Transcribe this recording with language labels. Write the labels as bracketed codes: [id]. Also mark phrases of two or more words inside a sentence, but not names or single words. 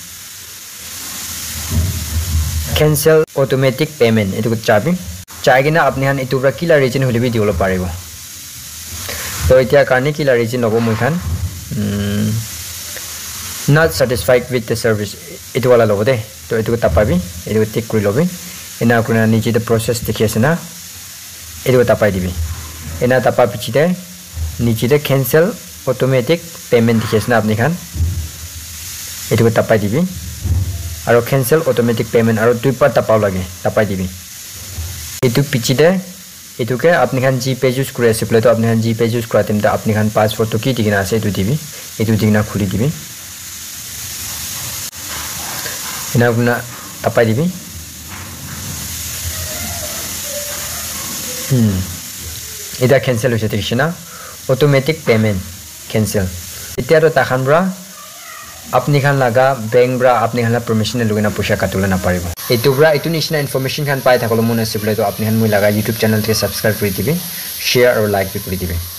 [en] cancel automatic payment [nag] एतु चाबि चाइगेना आपने हन एतु ब्रा किला रीजन होले भी दिवलो पारिबो तो इतिया कारणे किला रीजन लोबो मुखान [en] not satisfied with the service [nag] itu wala lobo de to itu tapabi itu tik kuri lobi ena kuna niche [en] the process [nag] dikhese na itu tapai dibi ena tapa pichide niche [en] the cancel automatic payment [nag] dikhese na apni khan itu tapai dibi aro [en] cancel automatic payment [nag] aro dui par tapau lage tapai dibi itu pichide itu ke apni khan gpay use kuri ase pole to apni khan gpay use kuratem ta apni khan password to ki digina ase itu dibi itu digina khuli dibi ina guna tapai dibi ida cancel hoise tikina [en] automatic payment cancel [nag] itia to takhanbra apni khan laga bank bra apni khan la permission lugina puisha katula na paribo etu bra etu nishna information khan pai thakolo mona sibule to apni khan moi laga [en] youtube channel [nag] te subscribe kori dibi [en] share or like [nag] bi kori dibi